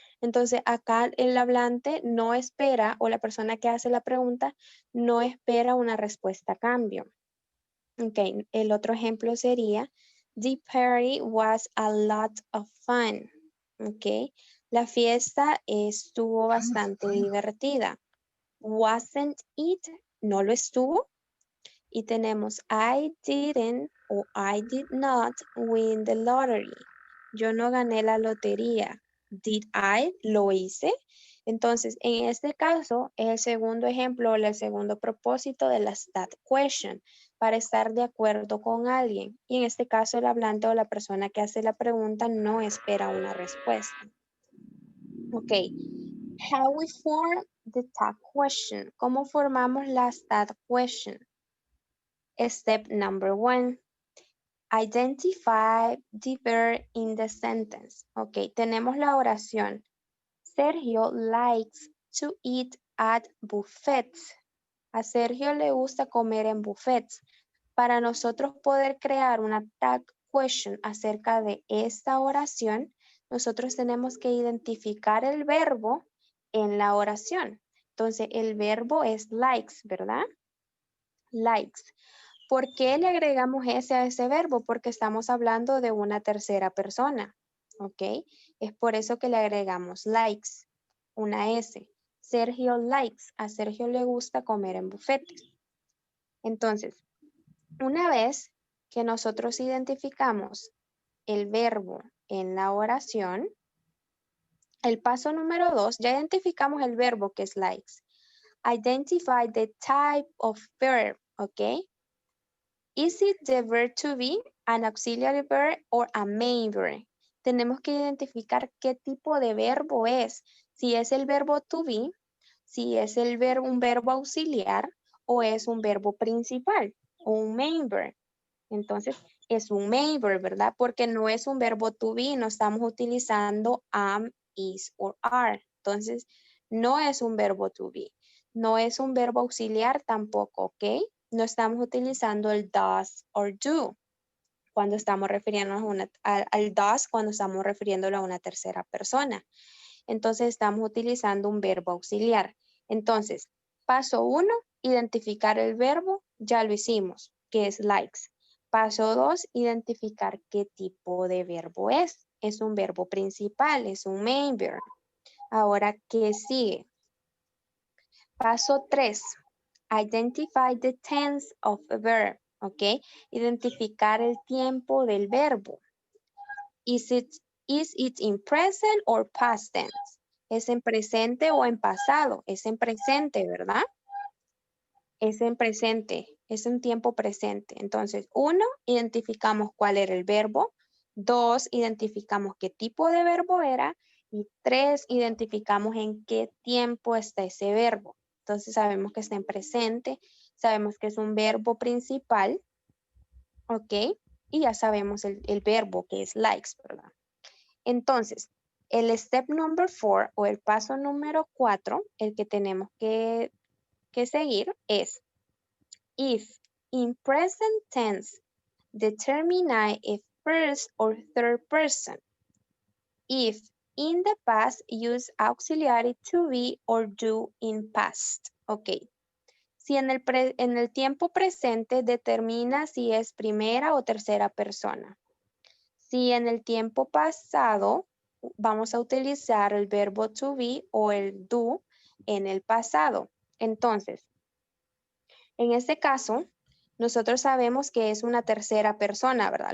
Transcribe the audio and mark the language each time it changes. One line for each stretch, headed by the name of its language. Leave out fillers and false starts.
Spanish: Entonces acá el hablante no espera, o la persona que hace la pregunta no espera una respuesta a cambio. Ok, el otro ejemplo sería,
English: the party was a lot of fun.
Spanish: Ok, la fiesta estuvo bastante divertida.
English: Wasn't it?
Spanish: ¿No lo estuvo? Y tenemos
English: I didn't o I did not win the lottery.
Spanish: Yo no gané la lotería.
English: Did I?
Spanish: ¿Lo hice? Entonces, en este caso, es el segundo ejemplo o el segundo propósito de la that question, para estar de acuerdo con alguien. Y en este caso, el hablante o la persona que hace la pregunta no espera una respuesta. Ok.
English: How we form the tag question.
Spanish: ¿Cómo formamos la tag question?
English: Step number 1. Identify the verb in the sentence. Ok,
Spanish: tenemos la oración.
English: Sergio likes to eat at buffets.
Spanish: A Sergio le gusta comer en buffets. Para nosotros poder crear una tag question acerca de esta oración, nosotros tenemos que identificar el verbo en la oración. Entonces, el verbo es likes, ¿verdad? Likes. ¿Por qué le agregamos S a ese verbo? Porque estamos hablando de una tercera persona, ¿ok? Es por eso que le agregamos likes, una S. Sergio likes, a Sergio le gusta comer en bufetes. Entonces, una vez que nosotros identificamos el verbo en la oración, el paso número 2, ya identificamos el verbo que es likes.
English: Identify the type of verb, ¿ok? Is it the verb to be, an auxiliary verb, or a main verb?
Spanish: Tenemos que identificar qué tipo de verbo es. Si es el verbo to be, si es un verbo auxiliar, o es un verbo principal, o un main verb. Entonces, es un main verb, ¿verdad? Porque no es un verbo to be, no estamos utilizando am, is or are. Entonces, no es un verbo to be. No es un verbo auxiliar tampoco, ¿ok? No estamos utilizando el does or do cuando estamos refiriéndonos al does, cuando estamos refiriéndolo a una tercera persona. Entonces, estamos utilizando un verbo auxiliar. Entonces, paso 1, identificar el verbo, ya lo hicimos, que es likes. Paso 2, identificar qué tipo de verbo es. Es un verbo principal, es un main verb. Ahora, ¿qué sigue?
English: Paso 3, identify the tense of a verb, ¿ok?
Spanish: Identificar el tiempo del verbo.
English: Is it in present or past tense?
Spanish: ¿Es en presente o en pasado? Es en presente, ¿verdad? Es en presente, es un tiempo presente. Entonces, 1, identificamos cuál era el verbo. 2, identificamos qué tipo de verbo era. Y 3, identificamos en qué tiempo está ese verbo. Entonces, sabemos que está en presente, sabemos que es un verbo principal, ¿ok? Y ya sabemos el verbo que es likes, ¿verdad? Entonces, el step number 4 o el paso número 4, el que tenemos que seguir es
English: if in present tense determine if first or third person. If in the past use auxiliary to be or do in past. Ok.
Spanish: Si en el tiempo presente determina si es primera o tercera persona. Si en el tiempo pasado vamos a utilizar el verbo to be o el do en el pasado. Entonces, en este caso, nosotros sabemos que es una tercera persona, ¿verdad?